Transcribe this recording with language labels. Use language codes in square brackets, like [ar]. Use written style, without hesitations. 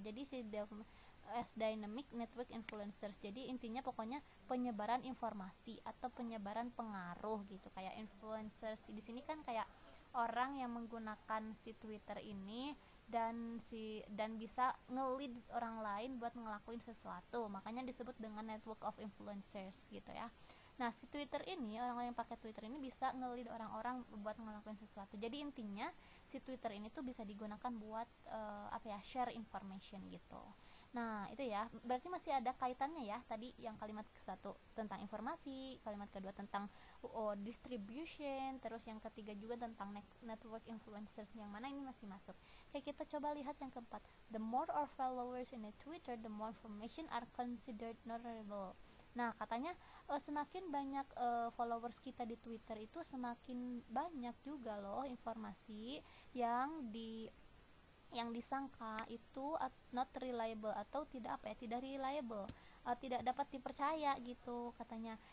[id] Jadi si [en] as dynamic network influencers. [id] Jadi intinya pokoknya penyebaran informasi atau penyebaran pengaruh gitu, kayak influencers. Di sini kan kayak orang yang menggunakan si Twitter ini dan bisa nge-lead orang lain buat ngelakuin sesuatu. Makanya disebut dengan [en] network of influencers [id] gitu ya. Nah, si Twitter ini, orang-orang yang pakai Twitter ini bisa nge-lead orang-orang buat ngelakuin sesuatu. Jadi intinya si Twitter ini tuh bisa digunakan buat [en] share information [id] gitu. Nah itu ya, berarti masih ada kaitannya ya, tadi yang kalimat ke-1 tentang informasi, kalimat kedua tentang distribution, terus yang ketiga juga tentang [en] network influencers, [id] yang mana ini masih masuk. Oke, kita coba lihat yang keempat. [en] The more our followers in a Twitter, the more information are considered knowledgeable. [id] Nah katanya semakin banyak followers kita di Twitter itu semakin banyak juga loh informasi yang disangka itu [en] not reliable [id] atau tidak reliable, tidak dapat dipercaya gitu katanya.